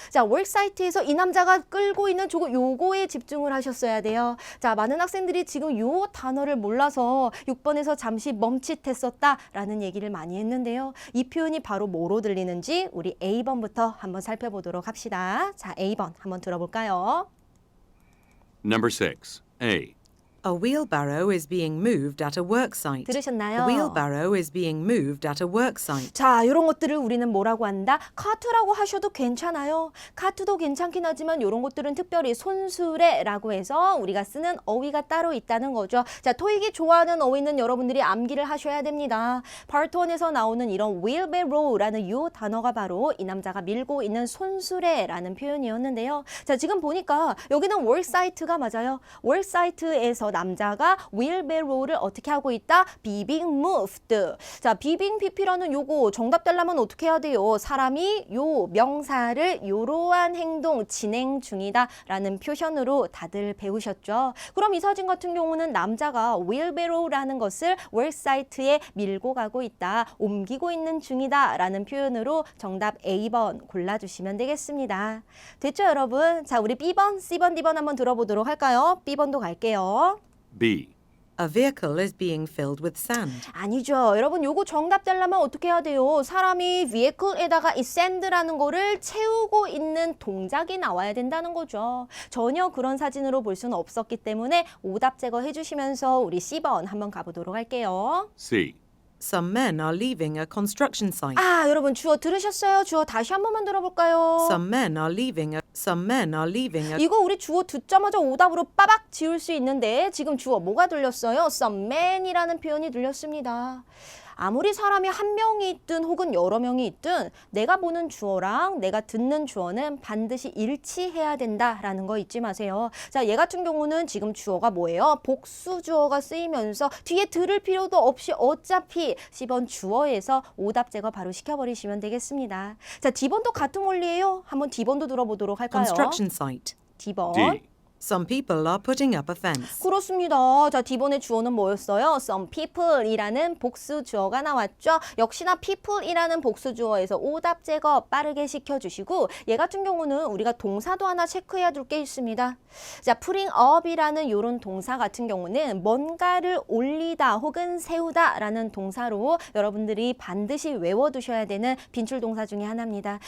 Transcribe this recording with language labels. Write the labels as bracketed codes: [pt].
[ko] 자, 워크사이트에서 이 남자가 끌고 있는 요거에 집중을 하셨어야 돼요. 자, 많은 학생들이 지금 요 단어를 몰라서 6번에서 잠시 멈칫했었다라는 얘기를 많이 했는데요. 이 표현이 바로 뭐로 들리는지 우리 A번부터 한번 살펴보도록 합시다. 자, A번 한번 들어볼까요? [en] Number 6. A. A wheelbarrow is being moved at a work site. [ko] 들으셨나요? [en] A wheelbarrow is being moved at a work site. [ko] 자, 이런 것들을 우리는 뭐라고 한다? 카트라고 하셔도 괜찮아요. 카트도 괜찮긴 하지만 이런 것들은 특별히 손수레라고 해서 우리가 쓰는 어휘가 따로 있다는 거죠. 자, 토익이 좋아하는 어휘는 여러분들이 암기를 하셔야 됩니다. Part 1에서 나오는 이런 wheelbarrow라는 이 단어가 바로 이 남자가 밀고 있는 손수레라는 표현이었는데요. 자, 지금 보니까 여기는 worksite가 맞아요. worksite에서 남자가 wheelbarrow를 어떻게 하고 있다? [en] being moved. [ko] 자, being pp라는 요거 정답 되려면 어떻게 해야 돼요? 사람이 요 명사를 요러한 행동 진행 중이다 라는 표현으로 다들 배우셨죠? 그럼 이 사진 같은 경우는 남자가 wheelbarrow라는 것을 worksite에 밀고 가고 있다, 옮기고 있는 중이다 라는 표현으로 정답 A번 골라주시면 되겠습니다. 됐죠, 여러분? 자, 우리 B번, C번, D번 한번 들어보도록 할까요? B번도 갈게요. [en] B. A vehicle is being filled with sand. [ko] 아니죠. 여러분 요거 정답 되려면 어떻게 해야 돼요? 사람이 vehicle에다가 이 sand라는 거를 채우고 있는 동작이 나와야 된다는 거죠. 전혀 그런 사진으로 볼 수는 없었기 때문에 오답 제거해 주시면서 우리 C번 한번 가보도록 할게요. [en] C. Some men are leaving a construction site. [ko] 아, 여러분 주어 들으셨어요? 주어 다시 한 번만 들어볼까요? [en] Some men are leaving a [ko] 이거 우리 주어 듣자마자 오답으로 빠박 지울 수 있는데 지금 주어 뭐가 들렸어요? [en] Some men [ko] 이라는 표현이 들렸습니다. 아무리 사람이 한 명이 있든 혹은 여러 명이 있든 내가 보는 주어랑 내가 듣는 주어는 반드시 일치해야 된다라는 거 잊지 마세요. 자, 얘 같은 경우는 지금 주어가 뭐예요? 복수 주어가 쓰이면서 뒤에 들을 필요도 없이 어차피 C번 주어에서 오답 제거 바로 시켜버리시면 되겠습니다. 자, D번도 같은 원리예요. 한번 D번도 들어보도록 할까요? [en] construction site. [ko] D번. [en] D. Some people are putting up a fence. [ko] 그렇습니다. 자, D번의 주어는 뭐였어요? [en] Some people [ko] 이라는 복수 주어가 나왔죠. 역시나 people이라는 복수 주어에서 오답 제거 빠르게 시켜주시고 얘 같은 경우는 우리가 동사도 하나 체크해야 될 게 있습니다. 자, putting up이라는 이런 동사 같은 경우는 뭔가를 올리다 혹은 세우다라는 동사로 여러분들이 반드시 외워두셔야 되는 빈출 동사 중에 하나입니다.